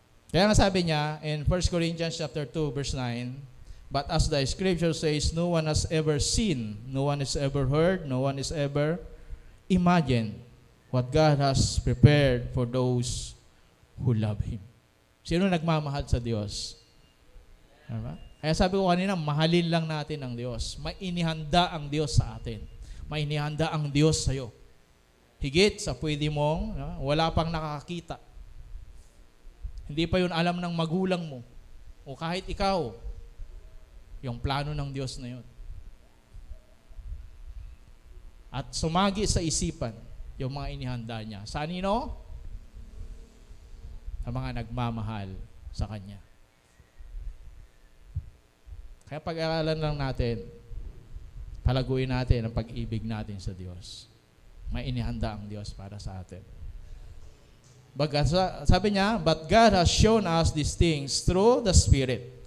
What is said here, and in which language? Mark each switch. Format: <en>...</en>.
<tl>Kaya nga sabi niya</tl> <en>in 1 Corinthians chapter 2 verse 9, but as the scripture says, no one has ever seen, no one has ever heard, no one has ever imagined what God has prepared for those who love Him.</en> <tl>Sino nagmamahal sa Diyos? Diba? Kaya sabi ko kanina, mahalin lang natin ang Diyos. May inihanda ang Diyos sa atin. May inihanda ang Diyos sa iyo. Higit sa pwede mong, wala pang nakakakita. Hindi pa yun alam ng magulang mo. O kahit ikaw, yung plano ng Diyos na yun. At sumagi sa isipan yung mga inihanda niya. Sa nino? Sa mga nagmamahal sa Kanya. Kaya pag-aralan lang natin, palaguin natin ang pag-ibig natin sa Diyos. May inihanda ang Diyos para sa atin. Sabi niya,</tl> <en>but God has shown us these things through the Spirit.</en>